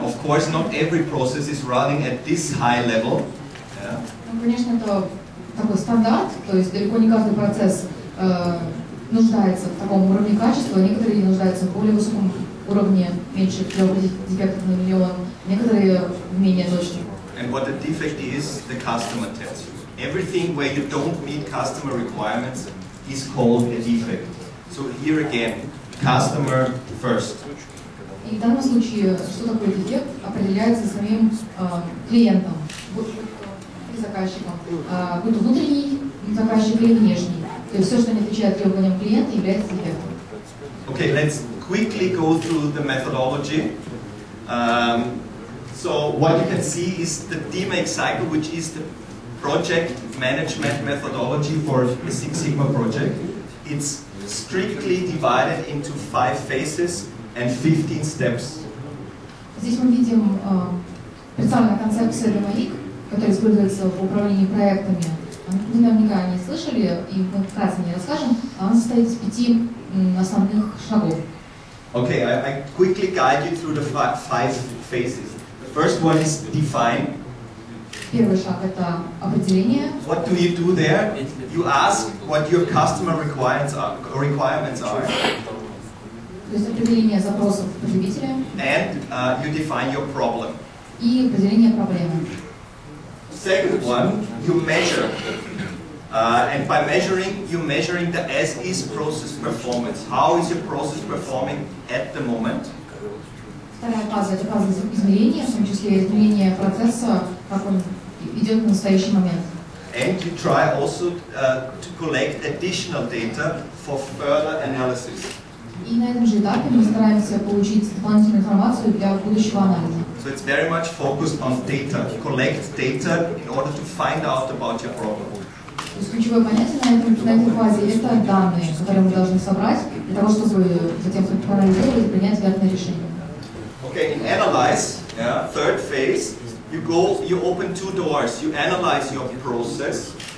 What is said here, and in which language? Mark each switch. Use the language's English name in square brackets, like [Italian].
[English] Of course, not every process is running at this high level. Yeah. [Russian] Ну, конечно, это такой стандарт, то есть далеко не каждый процесс нуждается в таком уровне качества, некоторые нуждаются в более высоком уровне, меньше 3 дефектов на миллион, некоторые менее точно. [English] And what the defect is, the customer tells you. Everything where you don't meet customer requirements is called a defect. So here again, customer first. [Russian] И в данном случае, что такое дефект, определяется самим клиентом, и заказчиком, будь то внутренний заказчик или внешний. То есть все, что не отвечает требованиям клиента, является дефектом. [English] Okay, let's quickly go through the methodology. So what you can see is the DMAIC cycle, which is the project management methodology for a Six Sigma project. It's strictly divided into 5 phases and 15 steps. [Russian] Здесь мы видим представленную концепцию DMAIC, которая используется в управлении проектами. Вы наверняка не слышали, и мы вкратце не расскажем. Она состоит из 5 основных шагов. [English] Okay, I quickly guide you through the 5 phases. The first one is define. [Russian] Первый шаг — это определение. [English] What do you do there? You ask what your customer requirements are. [Russian] То есть определение запросов потребителя. [English] And you define your problem. [Russian] И определение проблемы. [English] Second one, you measure. And by measuring, you're measuring the as-is process performance. How is your process performing at the moment? [Russian] Вторая фаза — это фаза измерения, в том числе измерение процесса, как он идет в настоящий момент. [English] And you try also to collect additional data for further analysis. [Russian] И на этом же этапе мы стараемся получить дополнительную информацию для будущего анализа. [English] So it's very much focused on data. Collect data in order to find out about your problem. [Russian] То есть ключевое понятие на этой фазе — это данные, которые мы должны собрать для того, чтобы затем проанализировать и принять верное решение. [English] Okay, in analyze, third phase, you open 2 doors. You analyze your process.